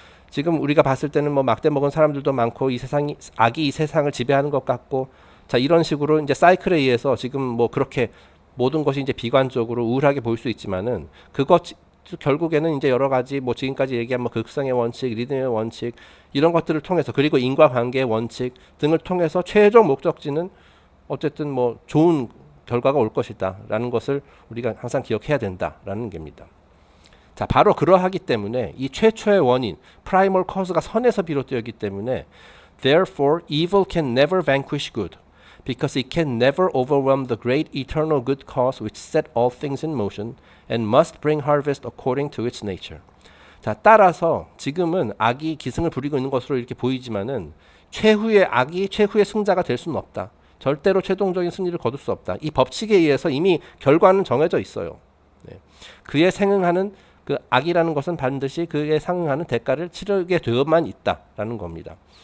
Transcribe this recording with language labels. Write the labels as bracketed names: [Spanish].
[Korean] 지금 우리가 봤을 때는 뭐 막대 먹은 사람들도 많고 악이 이 세상을 지배하는 것 같고, 자, 이런 식으로 이제 사이클에 의해서 지금 뭐 그렇게 모든 것이 이제 비관적으로 우울하게 보일 수 있지만은 그것 결국에는 이제 여러 가지 뭐 지금까지 얘기한 뭐 극성의 원칙, 리듬의 원칙 이런 것들을 통해서 그리고 인과관계의 원칙 등을 통해서 최종 목적지는 어쨌든 뭐 좋은 결과가 올 것이다라는 것을 우리가 항상 기억해야 된다라는 겁니다. 자, 바로 그러하기 때문에 이 최초의 원인, primal cause가 선에서 비롯되었기 때문에 [English] therefore evil can never vanquish good because it can never overwhelm the great eternal good cause which set all things in motion and must bring harvest according to its nature. [Korean] 자, 따라서 지금은 악이 기승을 부리고 있는 것으로 이렇게 보이지만은 최후의 악이 최후의 승자가 될 수는 없다. 절대로 최종적인 승리를 거둘 수 없다. 이 법칙에 의해서 이미 결과는 정해져 있어요. 네. 그에 상응하는 그 악이라는 것은 반드시 그에 상응하는 대가를 치르게 되어만 있다라는 겁니다.